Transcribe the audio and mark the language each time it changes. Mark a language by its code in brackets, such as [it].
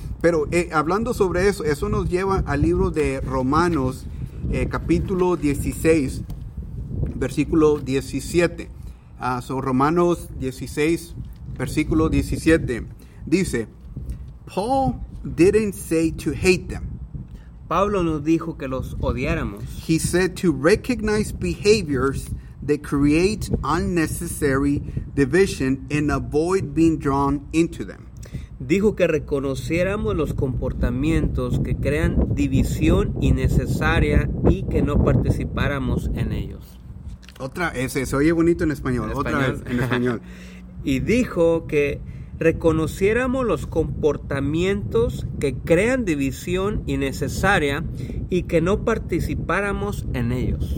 [es] Pero hablando sobre eso, eso nos lleva al libro de Romanos, capítulo 16, versículo 17, son Romanos 16, versículo 17, dice, [en] Paul didn't say to hate them. [es] Pablo nos dijo que los odiáramos. [en] He said to recognize behaviors that create unnecessary division and avoid being drawn into them. [es] Dijo que reconociéramos los comportamientos que crean división innecesaria y que no participáramos en ellos. Otra, ese se oye bonito en español. Otra vez, en español. Y dijo que reconociéramos los comportamientos que crean división innecesaria y que no participáramos en ellos.